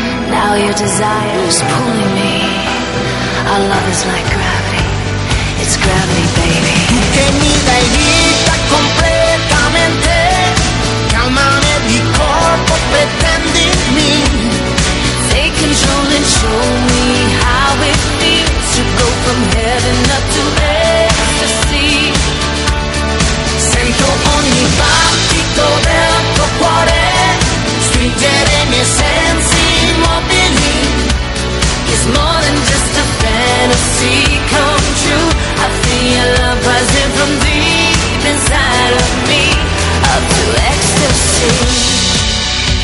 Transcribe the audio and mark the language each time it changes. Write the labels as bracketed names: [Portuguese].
[English] Now your desire is pulling me. Our love is like gravity. It's gravity, baby. [Italian] Tu che mi dai vita completamente, calmami di corpo, pretendimi. [English] Take control and show me how it feels to go from heaven up to ecstasy. [Italian] Sento ogni battito del tuo cuore stringere i miei sensi immobili. [English] It's more than just a fantasy come true. I feel your love rising from deep inside of me, up to ecstasy.